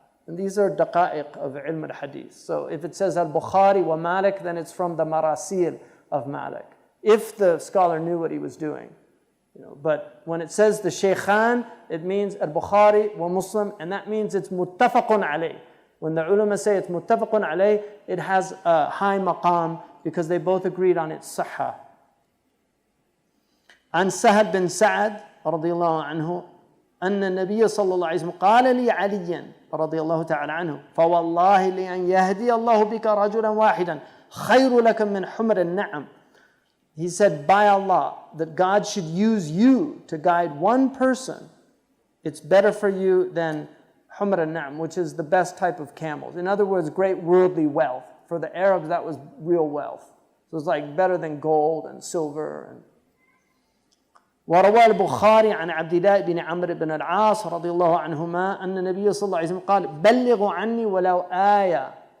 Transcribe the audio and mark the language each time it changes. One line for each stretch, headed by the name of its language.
English: And these are daqa'iq of ilm al-hadith. So if it says al-Bukhari wa Malik, then it's from the marasil of Malik, if the scholar knew what he was doing. But when it says the Shaykhan, it means al-Bukhari wa Muslim, and that means it's muttafaqun alayh. When the ulama say it's muttafaqun alayh, it has a high maqam because they both agreed on its sahha.
Arabic: عن سهل بن سعد رضي الله عنه أن النبي صلى الله عليه وسلم قال لي علي رضي الله تعالى عنه فوالله لأن يهدي الله بك رجلا واحدا خير لك من حمر النعم.
English: He said, by Allah, that God should use you to guide one person, it's better for you than humr al-na'am, which is the best type of camels. In other words, great worldly wealth. For the Arabs, that was real wealth. So it's like better than gold and silver.
Arabic: وروى البخاري عن عبد الله بن عمرو بن العاص رضي الله عنهما أن النبي صلى الله عليه وسلم قال بلغوا عني ولو آية.